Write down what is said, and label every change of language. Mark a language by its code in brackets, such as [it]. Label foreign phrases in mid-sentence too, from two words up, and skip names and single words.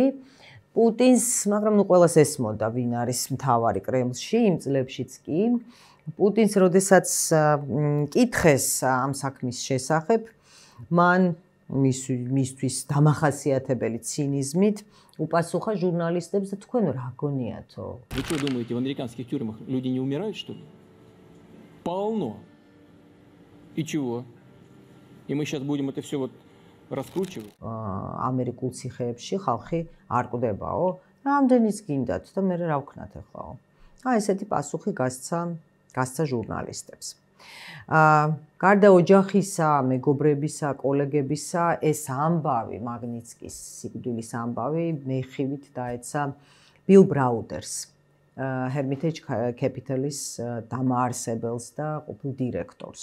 [ka] პუტინს, მაგრამ ნუ ყველას ესმოდა, ვინ არის მთავარი კრემლში, იმ წლებშიც კი. პუტინს, როდესაც კითხეს ამ საქმის შესახებ, მან მისთვის დამახასიათებელი ცინიზმით упасуха журналистებს და თქვენ რა გონიათო? [ru] Вы что думаете, в американских тюрьмах люди не умирают, что ли? Полно. И чего? И мы сейчас будем это все вот раскручивать? [ka] ამერიკულ ციხეებში ხალხი არ კვდებაო? რამდენიც გინდათ და მე რა ვქნათ ახლა? ესეთი პასუხი გასცა ჟურნალისტებს. გარდა ოჯახისა, მეგობრებისა, კოლეგებისა, ეს ამბავი, მაგნიტსკის სიკვდილის ამბავი, მეხივით დაეცა ბილ ბრაუდერს, Hermitage Capital-ის დამაარსებელს და ყოფილ დირექტორს.